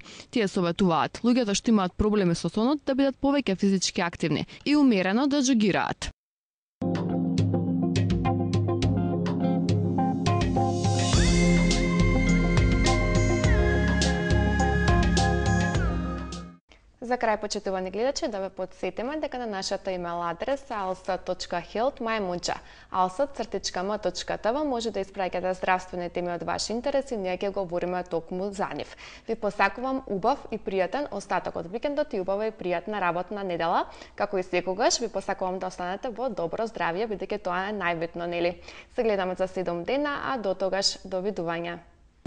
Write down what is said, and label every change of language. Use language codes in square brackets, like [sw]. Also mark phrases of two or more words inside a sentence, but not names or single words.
[mk] Тие советуваат луѓето што имаат проблеми со сонот да бидат повеќе физички активни и умерено да џогираат. За крај, почитувани гледачи, да ве подсетиме дека на нашата имейл адреса alsa.health.my.alsa.m.tv може да испраќате здравствени теми од ваш интерес и ние ќе говориме токму за нив. Ви посакувам убав и пријатен остаток од викендот и убава и пријатна работна недела. Како и секогаш, ви посакувам да останете во добро здравје, бидејќи тоа е најбитно, нели? Се гледаме за 7 дена, а до тогаш довидување.